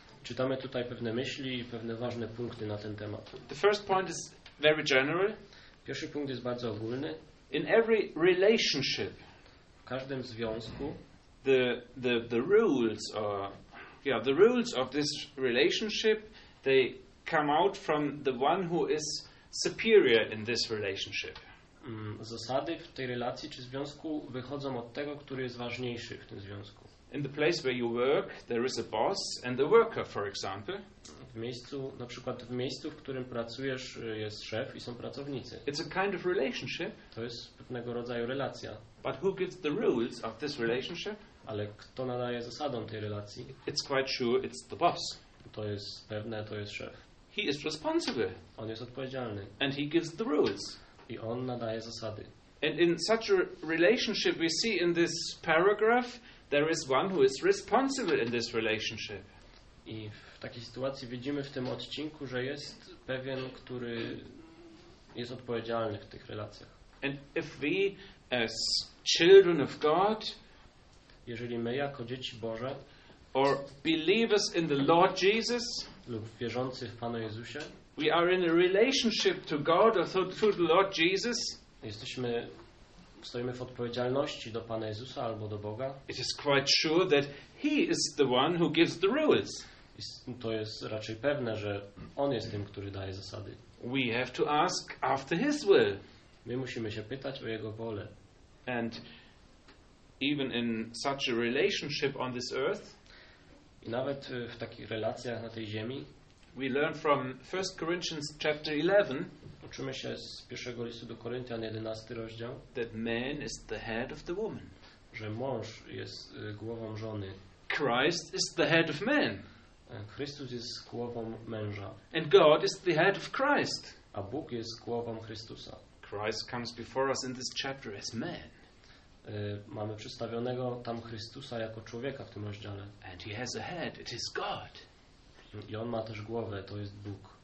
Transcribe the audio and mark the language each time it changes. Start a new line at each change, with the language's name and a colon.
Polish: Czytamy tutaj pewne myśli i pewne ważne punkty na ten temat.
English: The first point is very general.
Polish: Pierwszy punkt jest bardzo ogólny.
English: In every relationship,
Polish: w każdym związku,
English: the rules or the rules of this relationship, they come out from the one who is superior in this relationship.
Polish: Zasady w tej relacji czy związku wychodzą od tego, który jest ważniejszy w tym związku.
English: In the place where you work, there is a boss and a worker, for example.
Polish: W miejscu, na przykład w miejscu, w którym pracujesz, jest szef i są pracownicy.
English: It's a kind of relationship.
Polish: To jest pewnego rodzaju relacja.
English: But who gives the rules of this relationship?
Polish: Ale kto nadaje zasadom tej relacji?
English: It's quite sure it's the boss.
Polish: To jest pewne, to jest szef.
English: He is responsible.
Polish: On jest odpowiedzialny.
English: And he gives the rules.
Polish: I on nadaje zasady.
English: And in such a relationship we see in this paragraph there is one who is responsible in this relationship.
Polish: I w takiej sytuacji widzimy w tym odcinku, że jest pewien, który jest odpowiedzialny w tych relacjach.
English: And if we as children of God,
Polish: jeżeli my jako dzieci Boże,
English: or believers in the Lord Jesus,
Polish: lub wierzący w Panu Jezusie,
English: we are in a relationship to God or to the Lord Jesus.
Polish: Jesteśmy, stoimy w odpowiedzialności do Pana Jezusa albo do Boga.
English: It is quite sure that he is the one who gives the rules.
Polish: To jest raczej pewne, że on jest tym, który daje zasady.
English: We have to ask after his will.
Polish: My musimy się pytać o jego wolę.
English: And even in such a relationship on this earth,
Polish: i nawet w takich relacjach na tej ziemi,
English: we learn from 1 Corinthians chapter 11,
Polish: uczymy się z pierwszego listu do Koryntian 11 rozdział,
English: that man is the head of the woman,
Polish: że mąż jest głową żony.
English: Christ is the head of man.
Polish: Chrystus jest głową męża.
English: And God is the head of Christ.
Polish: A Bóg jest głową Chrystusa.
English: Christ comes before us in this chapter as man.
Polish: Mamy przedstawionego tam Chrystusa jako człowieka w tym rozdziale.
English: And he has a head, it is God.
Polish: I on ma też głowę, to jest Bóg.